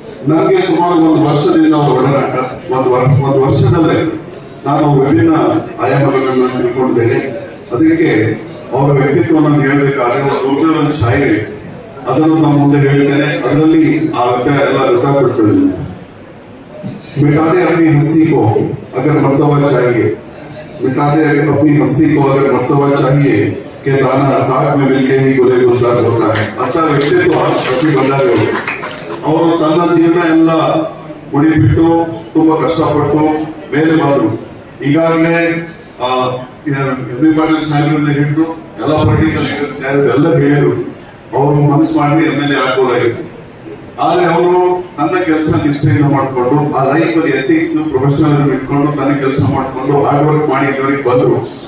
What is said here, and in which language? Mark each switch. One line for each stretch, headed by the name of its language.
Kannada: ನನಗೆ ಸುಮಾರು 1 ವರ್ಷದಿಂದ ಅವರ ಒಡನಾಟ, ಒಂದು ವರ್ಷದಲ್ಲೇ ನಾನು ವಿಭಿನ್ನ ಆಯಾಮಗಳನ್ನು ತಿಳ್ಕೊಂಡಿದ್ದೇನೆ. ಅದಕ್ಕೆ ಅವರ ವ್ಯಕ್ತಿತ್ವವನ್ನು ಹೇಳಬೇಕಾದ್ರೆ ಒಂದು ಶಾಯರಿ ಅದನ್ನು ನಮ್ಮ ಮುಂದೆ ಹೇಳ್ತೇನೆ. ಅದರಲ್ಲಿ ಆ ವ್ಯಕ್ತಿ ಎಲ್ಲ ಗೊತ್ತಾಗ್ಬಿಡ್ತದೆ.
Hindi: मिटादे अपनी हस्ती को अगर मर्तबा चाहिए, मिटादे अपनी हस्ती को अगर मर्तबा चाहिए कि दाना खाक में मिलके ही गुले गुलजार होता है.
Kannada: ಅಂತ ವ್ಯಕ್ತಿತ್ವ ರಫಿ ಭಂಡಾರಿ ಅವರು ತನ್ನ ಜೀವನ ಎಲ್ಲ ಮುಡಿಬಿಟ್ಟು ತುಂಬಾ ಕಷ್ಟಪಟ್ಟು ಮೇಲೆ ಬಂದ್ರು. ಈಗಾಗಲೇ ಎಂ ಬಿ ಪಾಟೀಲ್ ಸಾಹೇಬರಿಂದ ಹಿಡಿದು ಎಲ್ಲ ಪೊಲಿಟಿಕಲ್ ಲೀಡರ್ಸ್ ಯಾರು ಎಲ್ಲ ಹೇಳಿದ್ರು. ಅವರು ಮನಸ್ಸು ಮಾಡಿ MLA ಆಗ್ಬೋದಾಗಿತ್ತು. ಆದ್ರೆ ಅವರು ತನ್ನ ಕೆಲಸ ನಿಷ್ಠೆಯಿಂದ ಮಾಡಿಕೊಂಡು ಆ ಲೈಫ್ ಅಲ್ಲಿ ಎಥಿಕ್ಸ್ ಪ್ರೊಫೆಷನಲಿಸಮ್ ಇಟ್ಕೊಂಡು ತನ್ನ ಕೆಲಸ ಮಾಡಿಕೊಂಡು ಹಾರ್ಡ್ ವರ್ಕ್ ಮಾಡಿ ಇಲ್ಲಿವರೆಗೆ ಬಂದ್ರು.